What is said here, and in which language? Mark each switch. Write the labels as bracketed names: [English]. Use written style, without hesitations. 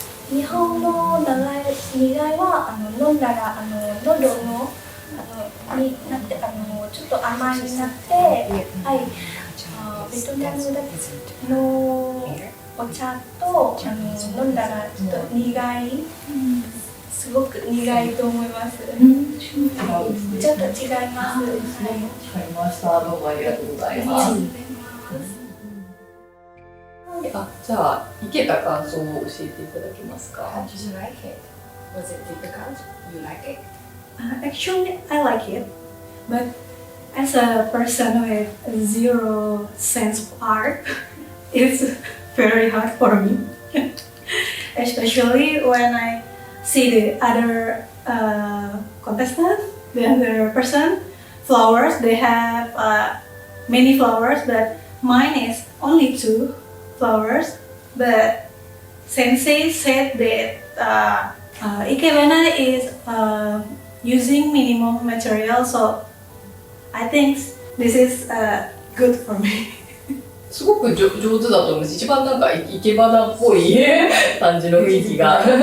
[Japanese] 日本の苦いは飲んだら喉のになってちょっと甘いになって、はい、ベトナムのお茶と飲んだらちょっと苦い、すごく苦いと思います。ちょっと違います。わかりました。どうもありがとうございます。じゃあ、生けた感想を教えていただけますか？ [English] How did you like it? Was it difficult? You like it? Actually, I like it, but as a person with zero sense of art, it's very hard for me. Especially when I see the other contestant, the other person, flowers. They have many flowers, but mine is only 2 flowers. But Sensei said that Ikebana is using minimum material, so I think this is good for me. [Japanese] すごく上手だと思います。一番なんか生け花っぽい感じの雰囲気が。